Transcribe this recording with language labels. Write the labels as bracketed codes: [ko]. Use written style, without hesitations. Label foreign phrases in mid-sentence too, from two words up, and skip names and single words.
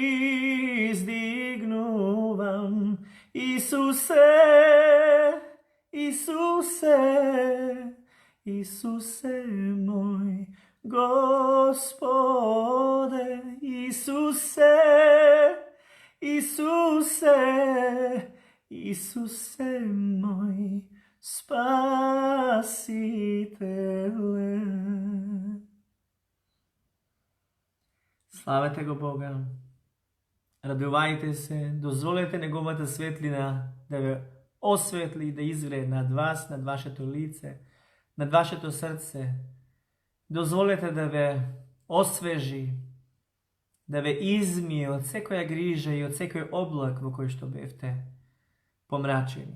[mk] издигнувам, Исусе, Исусе, Исусе мој Господе, Исусе, Исусе, Исусе мој Спасителе. Slavite го Бога, радувайте се, дозволете Неговата светлина да ве осветли и да изгрее над вас, над вашето лице, над вашето сърце. Дозволете да ве освежи, да ве измие од секоја грижа и од секој облак во кој што бевте помрачени.